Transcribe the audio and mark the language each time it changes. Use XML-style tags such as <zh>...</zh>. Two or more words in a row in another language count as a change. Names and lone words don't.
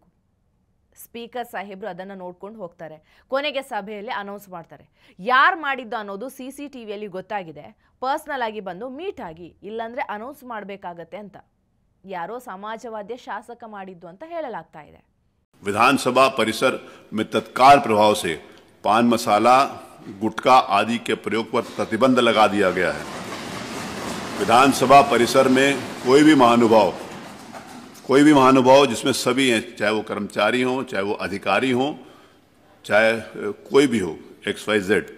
<kn>ಸ್ಪೀಕರ್ ಸಾಹೇಬರು ಅದನ್ನು ನೋಡ್ಕೊಂಡು ಹೋಗ್ತಾರೆ. ಕೊನೆಗೆ ಸಭೆಯಲ್ಲಿ ಅನೌನ್ಸ್ ಮಾಡ್ತಾರೆ. ಯಾರು ಮಾಡಿದ್ದು ಅನ್ನೋದು CCTVಯಲ್ಲಿ ಗೊತ್ತಾಗಿದೆ. ಪರ್ಸ್ನಲ್ ಆಗಿ ಬಂದು ಮೀಟ್ ಆಗಿ, ಇಲ್ಲಾಂದರೆ ಅನೌನ್ಸ್ ಮಾಡಬೇಕಾಗತ್ತೆ ಅಂತ. ಯಾರೋ ಸಮಾಜವಾದ್ಯ ಶಾಸಕ ಮಾಡಿದ್ದು ಅಂತ ಹೇಳಲಾಗ್ತಾ ಇದೆ.</kn> <hi>विधानसभा परिसर में तत्काल प्रभाव से पान मसाला, गुटखा आदि के प्रयोग पर प्रतिबंध लगा दिया गया है। विधानसभा परिसर में कोई भी महानुभाव जिसमें सभी हैं, चाहे वो कर्मचारी हों, चाहे वो अधिकारी हों, चाहे कोई भी हो, XYZ,</hi>